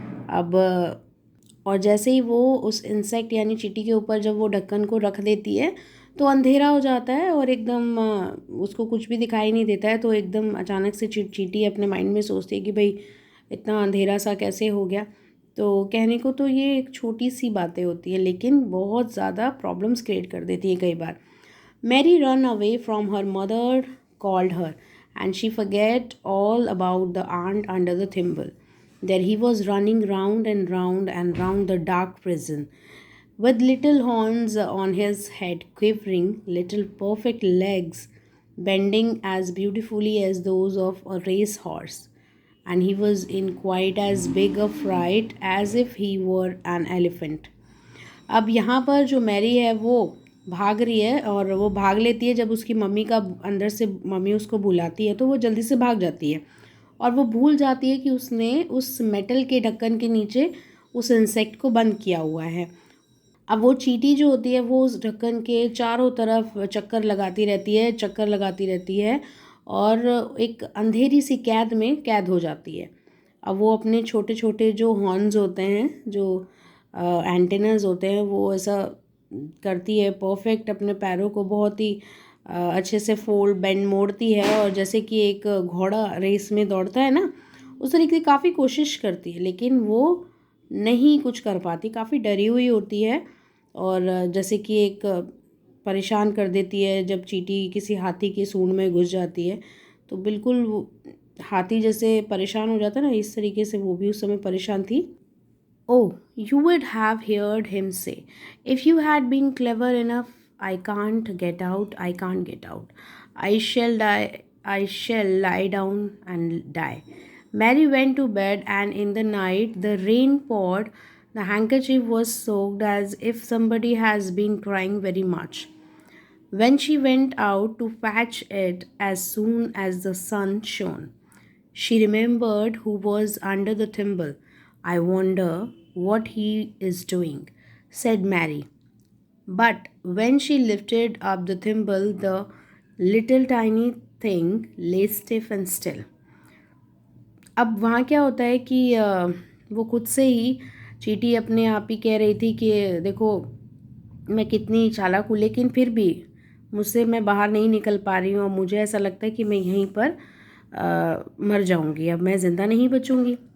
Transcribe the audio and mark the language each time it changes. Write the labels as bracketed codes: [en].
[hi] अब और जैसे ही वो उस इंसेक्ट यानी चींटी के ऊपर जब वो ढक्कन को रख देती है तो अंधेरा हो जाता है और एकदम उसको कुछ भी दिखाई नहीं देता है. तो एकदम अचानक से चींटी अपने माइंड में सोचती है कि भाई इतना अंधेरा सा कैसे हो गया. तो कहने को तो ये एक छोटी सी बातें होती है लेकिन बहुत ज़्यादा प्रॉब्लम्स क्रिएट कर देती है कई बार. [en] Mary run away from her mother called her and she forget all about the ant under the thimble. There he was running round and round the dark prison, with little horns on his head quivering, little perfect legs bending as beautifully as those of a racehorse, and he was in quite as big a fright as if he were an elephant. [hi] अब यहाँ पर जो Mary है वो भाग रही है और वो भाग लेती है. जब उसकी मम्मी का अंदर से मम्मी उसको बुलाती है तो वो जल्दी से भाग जाती है और वो भूल जाती है कि उसने उस मेटल के ढक्कन के नीचे उस इंसेक्ट को बंद किया हुआ है. अब वो चींटी जो होती है वो उस ढक्कन के चारों तरफ चक्कर लगाती रहती है और एक अंधेरी सी कैद में कैद हो जाती है. अब वो अपने छोटे छोटे जो हॉर्न्स होते हैं, जो एंटेनास होते हैं, वो ऐसा करती है परफेक्ट, अपने पैरों को बहुत ही अच्छे से फोल्ड बेंड मोड़ती है और जैसे कि एक घोड़ा रेस में दौड़ता है ना, उस तरीके से काफ़ी कोशिश करती है लेकिन वो नहीं कुछ कर पाती, काफ़ी डरी हुई होती है. और जैसे कि एक परेशान कर देती है जब चींटी किसी हाथी की सूंड में घुस जाती है, तो बिल्कुल वो हाथी जैसे परेशान हो जाता है ना, इस तरीके से वो भी उस समय परेशान थी. [en] Oh, you would have heard him say, if you had been clever enough, I can't get out, I can't get out. I shall die, I shall lie down and die. Mary went to bed, and in the night the rain poured. The handkerchief was soaked as if somebody has been crying very much. When she went out to fetch it as soon as the sun shone, she remembered who was under the thimble. I wonder what he is doing, said Mary. But when she lifted up the thimble, the little tiny thing lay stiff and still. [hi] अब वहाँ क्या होता है कि वो खुद से ही चींटी अपने आप ही कह रही थी कि देखो मैं कितनी चालाक हूँ लेकिन फिर भी मुझसे मैं बाहर नहीं निकल पा रही हूँ और मुझे ऐसा लगता है कि मैं यहीं पर मर जाऊँगी, अब मैं ज़िंदा नहीं बचूँगी.